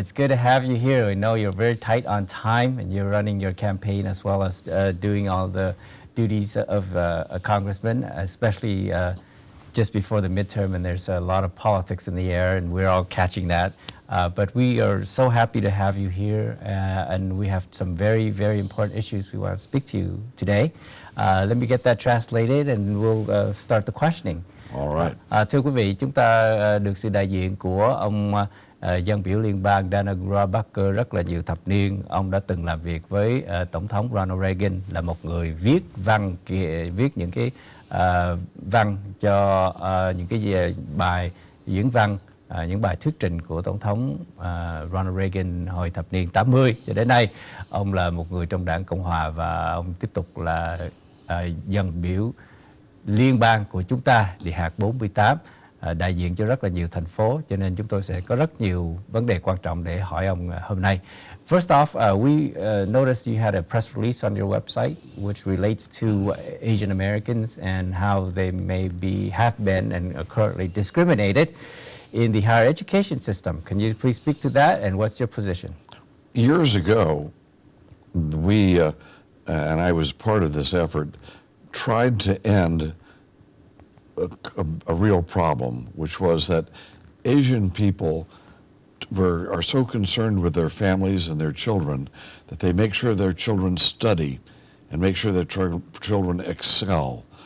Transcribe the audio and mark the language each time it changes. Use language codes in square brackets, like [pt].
[en] It's good to have you here. We know you're very tight on time and you're running your campaign as well as doing all the duties of a congressman, especially just before the midterm, and there's a lot of politics in the air, and we're all catching that. But we are so happy to have you here, and we have some very, very important issues we want to speak to you today. Let me get that translated, and we'll start the questioning. All right. [vi] Thưa quý vị, chúng ta được sự đại diện của ông dân biểu liên bang Dana Rohrabacher rất là nhiều thập niên. Ông đã từng làm việc với Tổng thống Ronald Reagan, là một người viết văn, viết những cái văn cho những cái bài diễn văn, những bài thuyết trình của Tổng thống Ronald Reagan hồi thập niên 80 cho đến nay. Ông là một người trong đảng Cộng Hòa và ông tiếp tục là dân biểu liên bang của chúng ta, địa hạt 48, đại diện cho rất là nhiều thành phố, cho nên chúng tôi sẽ có rất nhiều vấn đề quan trọng để hỏi ông hôm nay. [en] First off, we noticed you had a press release on your website which relates to Asian Americans and how they have been and are currently discriminated in the higher education system. Can you please speak to that, and what's your position? Years ago, we, and I was part of this effort, tried to end a real problem, which was that Asian people are so concerned with their families and their children that they make sure their children study and make sure their children excel.